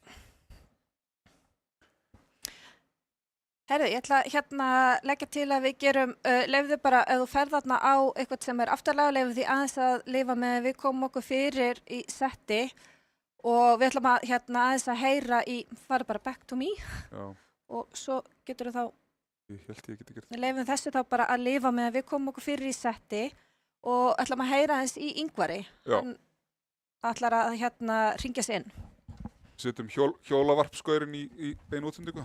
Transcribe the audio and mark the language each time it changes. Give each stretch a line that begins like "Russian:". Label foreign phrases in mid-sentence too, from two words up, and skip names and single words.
Icelandic: Herðu, ég ætla hérna að leggja til að við gerum, leyfðu bara, ef þú ferð þarna á eitthvað sem er aftarlega, leyfðu því aðeins að lifa með við komum okkur fyrir í setti og við ætlum að hérna aðeins að heyra í, fara bara
English: back to me.
Icelandic: Já. Og svo getur þú þá, Ég held ég geti gert. við leyfum þessu þá bara að lifa með við komum okkur fyrir í setti og ætlum að heyra aðeins í Ingvari. Já. Hann ætlar að hérna hringja sig inn. Setjum hjólavarpskaurinn í beinu útsendingu.